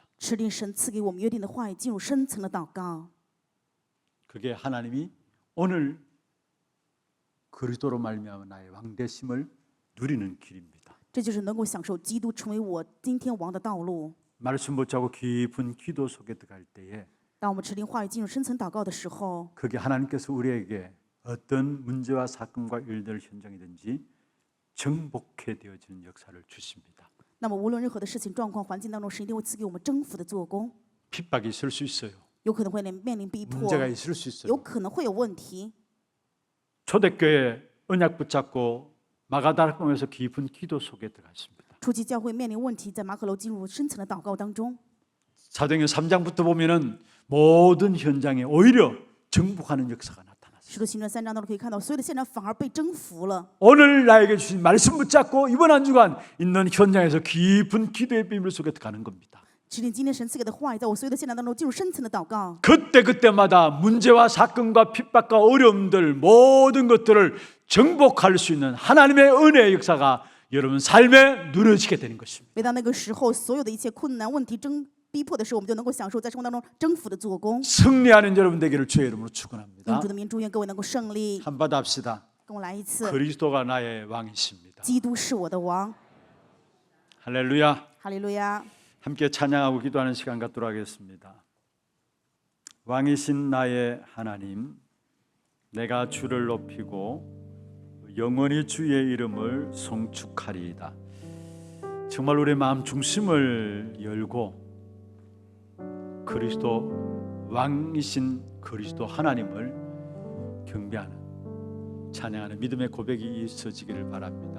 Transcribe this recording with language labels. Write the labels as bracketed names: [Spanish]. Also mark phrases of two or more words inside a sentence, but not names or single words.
[Chinese] 持定神赐给我们约定的话语，进入深层的祷告。 [Korean] 그게 하나님이 오늘 그리스도로 말미암아 나의 왕 되심을 누리는 길입니다. [Chinese] 这就是能够享受基督成为我今天王的道路。 [Korean] 말씀 붙잡고 깊은 기도 속에 들어갈 때에 [Chinese] 当我们持定话语进入深层祷告的时候， [Korean] 그게 하나님께서 우리에게 어떤 문제와 사건과 일들 현장이든지 정복해 되어지는 역사를 주십니다. [Chinese] 那么无论任何的事情、状况、环境当中，神一定会赐给我们征服的做工。 [Korean] 핍박이 있을 수 있어요. [Chinese] 有可能会面临逼迫， [Korean] 문제가 있을 수 [Chinese] 有 [Korean] 있어요. [Chinese] 可能会有问题。 [Korean] 초대교회 언약 붙잡고 마가다락방에서 깊은 기도 속에 들어갔습니다. [Chinese] 初期教会面临问题，在马可楼进入深层的祷告当中。 [Korean] 사도행전 3장부터 보면은 모든 현장에 오히려 정복하는 역사가 나타났어요. [Chinese] 使徒行传3章当中可以看到，所有的现场反而被征服了。 [Korean] 오늘 나에게 주신 말씀 붙잡고 이번 한 주간 있는 현장에서 깊은 기도의 비밀 속에 들어가는 겁니다. [Chinese] 持定今天神赐给的话语，在我所有的现场当中进入深层的祷告。 [Korean] 그때마다 문제와 사건과 핍박과 어려움들 모든 것들을 정복할 수 있는 하나님의 은혜의 역사가 여러분 삶에 누려지게 되는 것입니다. [Chinese] 每到那个时候，所有的一切困难、问题、逼迫的时候，我们就能够享受在生活当中征服的做工。 [Korean] 승리하는 여러분 되기를 주의 이름으로 [Chinese] 用 [Korean] 축원합니다. [Chinese] 主的名祝愿各位能够胜利。 [Korean] 한번 합시다. [Chinese] 跟我来一次， [Korean] 그리스도가 나의 왕이십니다. [Chinese] 基督是我的王。 [Korean] 할렐루야. [Chinese] 哈利路亚！ [Korean] 함께 찬양하고 기도하는 시간 갖도록 하겠습니다. 왕이신 나의 하나님, 내가 주를 높이고 영원히 주의 이름을 송축하리이다. 정말 우리의 마음 중심을 열고 그리스도 왕이신 그리스도 하나님을 경배하는 찬양하는 믿음의 고백이 있어지기를 바랍니다.